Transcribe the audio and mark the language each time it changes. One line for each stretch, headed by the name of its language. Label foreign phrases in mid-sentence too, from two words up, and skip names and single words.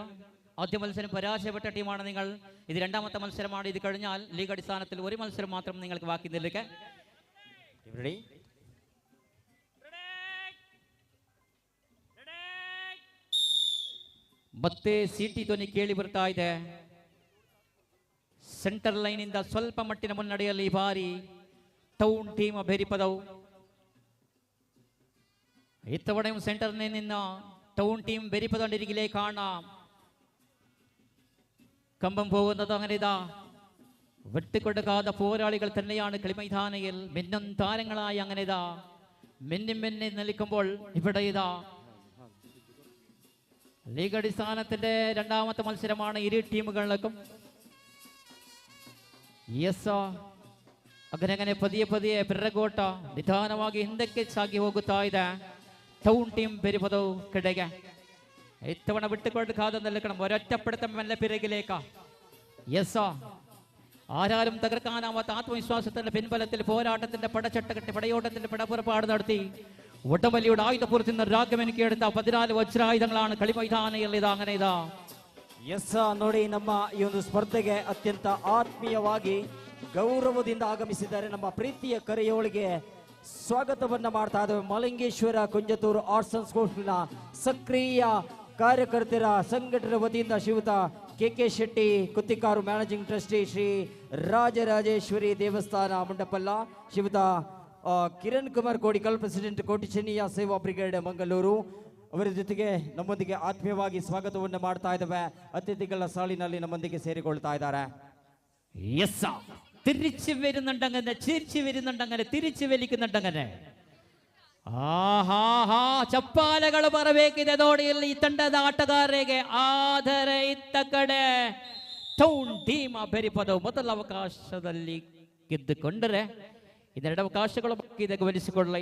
Malayalam: ആദ്യ മത്സരം പരാജയപ്പെട്ട ടീമാണ് നിങ്ങൾ. ഇത് രണ്ടാമത്തെ മത്സരമാണ്. ഇത് കഴിഞ്ഞാൽ ലീഗ് അടിസ്ഥാനത്തിൽ ഒരു മത്സരം മാത്രം നിങ്ങൾക്ക് ബാക്കി നിൽക്കെ.
Kannada: ಮತ್ತೆ ಸಿಟಿ ಧ್ವನಿ ಕೇಳಿ ಬರ್ತಾ ಇದೆ.
English: centre line
Kannada: ಇಂದ ಸ್ವಲ್ಪ ಮಟ್ಟಿನ ಮುನ್ನಡೆಯಲ್ಲಿ ಈ ಬಾರಿ ಟೌನ್ ಟೀಮ್ ಬೆರಿಪದವು.
Malayalam: ഇത്തവണയും സെന്ററിൽ നിന്ന് ടൗൺ ടീം ബെരിപ്പതണ്ടിരികിലേക്ക് കാണാം. കമ്പം പോകുന്നത് അങ്ങനെ ഇതാ വിട്ടുകൊടുക്കാത്ത പോരാളികൾ തന്നെയാണ് കളിമൈതാനയിൽ മിന്നും താരങ്ങളായി അങ്ങനെ ഇതാ മിന്നി നിൽക്കുമ്പോൾ ഇവിടെ ഇതാ ലീഗ് അടിസ്ഥാനത്തിന്റെ രണ്ടാമത്തെ മത്സരമാണ് ഇരു ടീമുകളിലേക്കും. അങ്ങനെ പതിയെ പിറകോട്ട
Kannada: ನಿಧಾನವಾಗಿ ಹಿಂದಕ್ಕೆ ಸಾಗಿ ಹೋಗುತ್ತಾ ಇದೆ ಟೌನ್ ಟೀಮ್ ಬೆರಿಪದವು ಕಡೆಗೆ.
Malayalam: ഇത്തവണ വിട്ടുകൊടുക്കാതെ നിൽക്കണം. ഒരൊറ്റപ്പെടുത്തം മെല്ലെ പിറകിലേക്ക്. ആരാരും തകർക്കാനാവാത്ത ആത്മവിശ്വാസത്തിന്റെ പിൻബലത്തിൽ പോരാട്ടത്തിന്റെ പടച്ചട്ടകെട്ടി പടയോട്ടത്തിന്റെ പടപ്പുറപ്പാട് നടത്തി ഒട്ടമല്ലിയുടെ ആയുധപൂർത്തി രാഗമെനിക്ക് എടുത്ത 14 വജ്രായുധങ്ങളാണ് കളിമൈതാനയിൽ ഇതാ അങ്ങനെ ഇതാ.
Kannada: ನೋಡಿ, ನಮ್ಮ ಈ ಒಂದು ಸ್ಪರ್ಧೆಗೆ ಅತ್ಯಂತ ಆತ್ಮೀಯವಾಗಿ ಗೌರವದಿಂದ ಆಗಮಿಸಿದ್ದಾರೆ. ನಮ್ಮ ಪ್ರೀತಿಯ ಕರೆಯೋಳಿಗೆ ಸ್ವಾಗತವನ್ನ ಮಾಡ್ತಾ ಇದ್ದೇವೆ. ಮಲಂಗೇಶ್ವರ ಕುಂಜತೂರು ಆರ್ಟ್ಸ್ ಅಂಡ್ ಸ್ಪೋರ್ಟ್ಸ್ನ ಸಕ್ರಿಯ ಕಾರ್ಯಕರ್ತರ ಸಂಘಟನೆ ವತಿಯಿಂದ ಶ್ರೀಯುತ ಕೆ ಶೆಟ್ಟಿ ಕುತ್ತಿಕಾರು
English: managing trustee,
Kannada: ಶ್ರೀ ರಾಜರಾಜೇಶ್ವರಿ ದೇವಸ್ಥಾನ ಮುಂಡಪಲ್ಲ, ಶ್ರೀಯುತ ಕಿರಣ್ ಕುಮಾರ್ ಕೋಡಿಕಲ್ ಪ್ರೆಸಿಡೆಂಟ್ ಕೋಟಿ ಚೆನ್ನಿಯ ಸೇವಾ ಬ್ರಿಗೇಡ್ ಮಂಗಳೂರು ಅವರ ಜೊತೆಗೆ ನಮ್ಮೊಂದಿಗೆ ಆತ್ಮೀಯವಾಗಿ ಸ್ವಾಗತವನ್ನು ಮಾಡ್ತಾ ಇದ್ದೇವೆ. ಅತಿಥಿಗಳ ಸಾಲಿನಲ್ಲಿ ನಮ್ಮೊಂದಿಗೆ ಸೇರಿಕೊಳ್ತಾ ಇದ್ದಾರೆ.
Malayalam: തിരിച്ചു വരുന്നുണ്ടങ്ങനെ, ചിരിച്ചു വരുന്നുണ്ടങ്ങനെ, തിരിച്ചു വലിക്കുന്നുണ്ടങ്ങനെ.
Kannada: ಆಹಾ ಚಪ್ಪಾಲೆಗಳು ಬರಬೇಕಿದೆ ನೋಡಿ. ಇಲ್ಲಿ ಈ ತಂಡದ ಆಟಗಾರರಿಗೆ ಆದರೆ ಇತ್ತ ಕಡೆ ಟೌನ್ ಟೀಮ್ ಬೆರಿಪದವು ಮೊದಲ ಅವಕಾಶದಲ್ಲಿ ಗೆದ್ದುಕೊಂಡರೆ ಇನ್ನೆರಡು ಅವಕಾಶಗಳು ಬಾಕಿ ಇದೆ, ಗಮನಿಸಿಕೊಳ್ಳಿ.